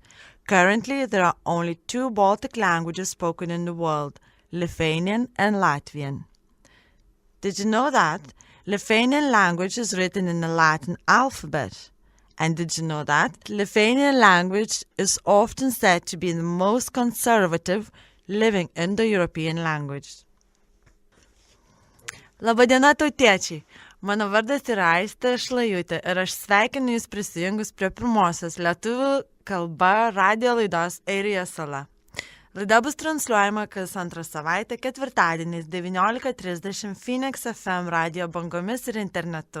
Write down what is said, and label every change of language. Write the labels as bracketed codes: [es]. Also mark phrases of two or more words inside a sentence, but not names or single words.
[en] Currently, there are only 2 Baltic languages spoken in the world, Lithuanian and Latvian. Did you know that Lithuanian language is written in the Latin alphabet? And did you know that Lithuanian language is often said to be the most conservative living Indo-European language? [lt] Labadiena tautiečiai! Mano vardas yra Aistė Šlajutė ir aš sveikinu Jūs prisijungus prie pirmosios lietuvių kalba radio laidos Airija Sala. Laida bus transliuojama kas antrą savaitę ketvirtadieniais 19:30 Phoenix FM radio bangomis ir internetu.